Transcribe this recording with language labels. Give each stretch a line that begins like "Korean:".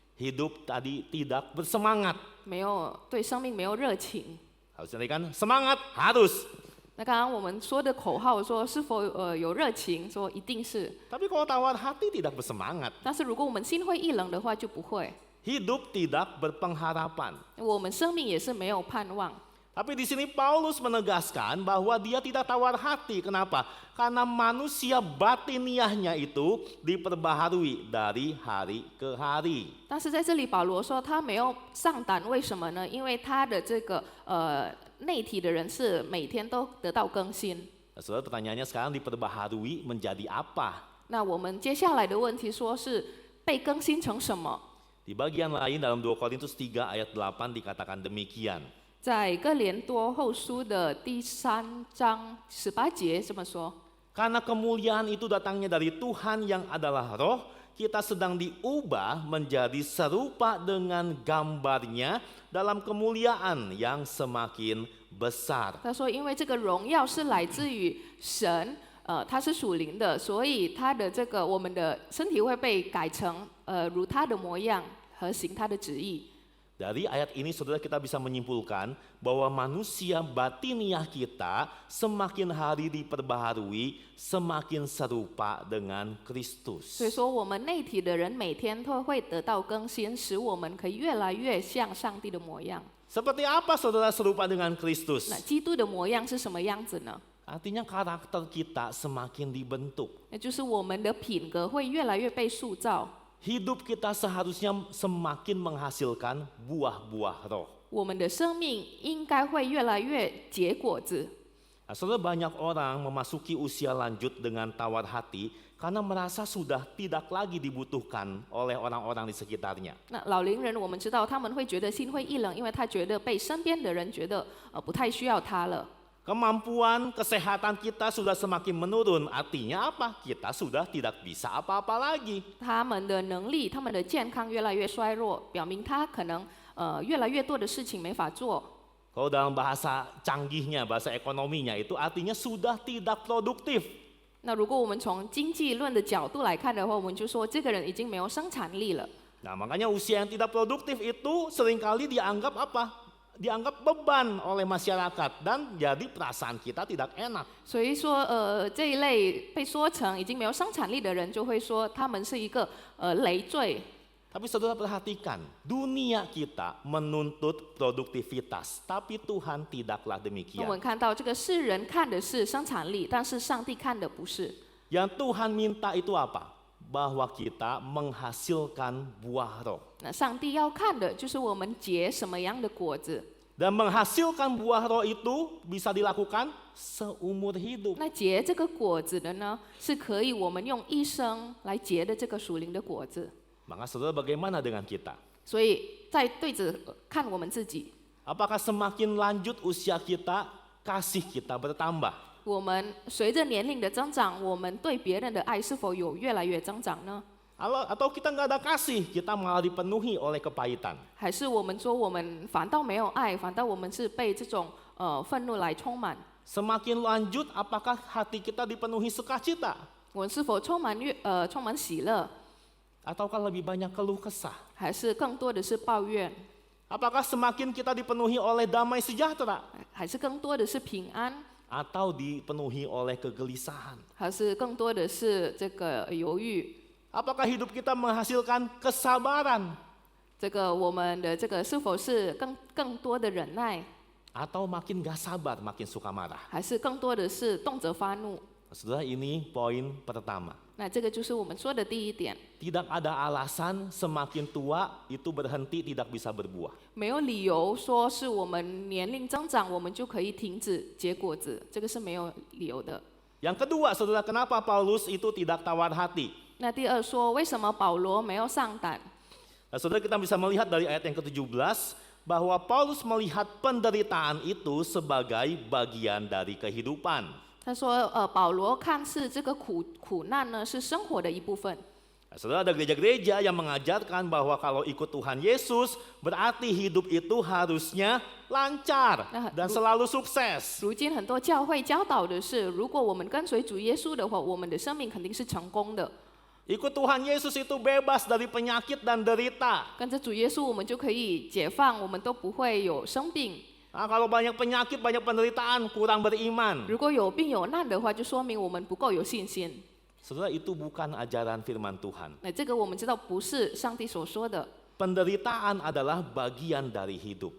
Indonesian: Hidup tadi tidak bersemangat.
Chinese: 没有对生命没有热情。
Indonesian: Harusnya kan semangat, harus.
Chinese: 那刚刚我们说的口号说是否有热情，说一定是。
Indonesian: Tapi kalau tawar hati tidak bersemangat.
Chinese: 但是如果我们心灰意冷的话，就不会。
Indonesian: Hidup tidak berpengharapan.
Chinese: 我们生命也是没有盼望。
Indonesian: Tapi di sini Paulus menegaskan bahwa dia tidak tawar hati. Kenapa? Karena manusia batiniahnya itu diperbaharui dari hari ke hari.
Chinese: 但是在这里保罗说他没有上胆，为什么呢？因为他的这个内体的人是每天都得到更新。
Indonesian: Nah, saudara, pertanyaannya sekarang diperbaharui menjadi apa?
Chinese: 那我们接下来的问题说是被更新成什么？
Indonesian: Di bagian lain dalam 2 Korintus 3 ayat 8 dikatakan demikian.
Chinese: 在哥林多后书的第3章18节这么说。
Indonesian: Karena kemuliaan itu datangnya dari Tuhan yang adalah roh, kita sedang diubah menjadi serupa dengan gambarnya dalam kemuliaan yang semakin besar.
Chinese: 他说，因为这个荣耀是来自于神，他是属灵的，所以他的这个我们的身体会被改成如他的模样和行他的旨意。
Indonesian: Dari ayat ini saudara kita bisa menyimpulkan bahwa manusia batiniah kita semakin hari diperbaharui, semakin serupa dengan Kristus.
Chinese: 所以说，我们内体的人每天都会得到更新，使我们可以越来越像上帝的模样。
Indonesian: Seperti apa saudara serupa dengan Kristus?
Chinese: 那基督的模样是什么样子呢？
Indonesian: Artinya karakter kita semakin dibentuk.
Chinese: 那就是我们的品格会越来越被塑造。
Indonesian: Hidup kita seharusnya semakin menghasilkan buah-buah roh.
Chinese: 我们的生命应该会越来越结果子。
Indonesian: Nah, saudara, banyak orang memasuki usia lanjut dengan tawar hati karena merasa sudah tidak lagi dibutuhkan oleh orang-orang di sekitarnya.
Chinese: 那老龄人我们知道他们会觉得心灰意冷，因为他觉得被身边的人觉得不太需要他了。
Indonesian: Kemampuan kesehatan kita sudah semakin menurun. Artinya apa? Kita sudah tidak bisa apa-apa lagi.
Chinese: 他们的能力、他们的健康越来越衰弱，表明他可能越来越多的事情没法做。
Indonesian: Kalau dalam bahasa canggihnya, bahasa ekonominya itu artinya sudah tidak produktif.
Chinese: 那如果我们从经济论的角度来看的话，我们就说这个人已经没有生产力了。
Indonesian: Nah, makanya usia yang tidak produktif itu seringkali dianggap apa? Dianggap beban oleh masyarakat dan jadi perasaan kita tidak enak.
Chinese: 所以说，这一类被说成已经没有生产力的人，就会说他们是一个累赘。
Indonesian: Tapi saudara perhatikan, dunia kita menuntut produktivitas, tapi Tuhan tidaklah 那 demikian.
Chinese: 我们看到这个世人看的是生产力，但是上帝看的不是。
Indonesian: Yang Tuhan minta itu apa? Bahwa kita menghasilkan buah roh.
Chinese: 那上帝要看的就是我们结什么样的果子。
Indonesian: Dan menghasilkan buah roh itu bisa dilakukan seumur hidup.
Chinese: 那结这个果子的呢，是可以我们用一生来结的这个属灵的果子。
Indonesian: Maka saudara, bagaimana dengan kita?
Chinese: 所以在对着看我们自己，
Indonesian: Apakah semakin lanjut usia kita, kasih kita bertambah?
Chinese: 我们随着年龄的增长，我们对别人的爱是否有越来越增长呢？
Indonesian: Atau kita nggak ada kasih, kita malah dipenuhi oleh kepahitan.
Chinese: 还是我们说我们反倒没有爱，反倒我们是被这种愤怒来充满？
Indonesian: Semakin lanjut, apakah hati kita dipenuhi sukacita?
Chinese: 我们是否充满充满喜乐，
Indonesian: Ataukah lebih banyak keluh kesah?
Chinese: 还是更多的是抱怨？
Indonesian: Apakah semakin kita dipenuhi oleh damai sejahtera
Chinese: 还是更多的是平安，
Indonesian: atau dipenuhi oleh kegelisahan?
Chinese: 还是更多的是这个犹豫？
Indonesian: Apakah hidup kita menghasilkan kesabaran
Chinese: 这个我们的这个是否是更多的忍耐，
Indonesian: atau makin gak sabar, makin suka marah?
Chinese: 还是更多的是动辄发怒？
Indonesian: Saudara, ini poin pertama.
Chinese: 那这个就是我们说的第一点，
Indonesian: Tidak ada alasan semakin tua itu berhenti tidak bisa berbuah.
Chinese: 没有理由说是我们年龄增长，我们就可以停止结果子，这个是没有理由的。
Indonesian: Yang kedua, saudara, kenapa Paulus itu tidak tawar hati?
Chinese: 那第二说，为什么保罗没有上胆？
Indonesian: Nah, saudara, kita bisa melihat dari ayat yang ke-17 bahwa Paulus melihat penderitaan itu sebagai bagian dari kehidupan.
Chinese: 他说，保罗看似这个苦难呢是生活的一部分。
Indonesian: Nah, saudara, ada gereja-gereja yang mengajarkan bahwa kalau ikut Tuhan Yesus berarti hidup itu harusnya lancar dan selalu sukses.
Chinese: 如今很多教会教导的是，如果我们跟随主耶稣的话，我们的生命肯定是成功的。
Indonesian: Ikut Tuhan Yesus itu bebas dari penyakit dan derita.
Chinese: 跟着主耶稣，我们就可以解放，我们都不会有生病。
Indonesian: Nah, kalau banyak penyakit, banyak penderitaan, kurang beriman.
Chinese: 如果有病有难的话，就说明我们不够有信心。
Indonesian: Saudara, itu bukan ajaran firman Tuhan.
Chinese: 那这个我们知道不是上帝所说的。
Indonesian: Penderitaan adalah bagian dari hidup.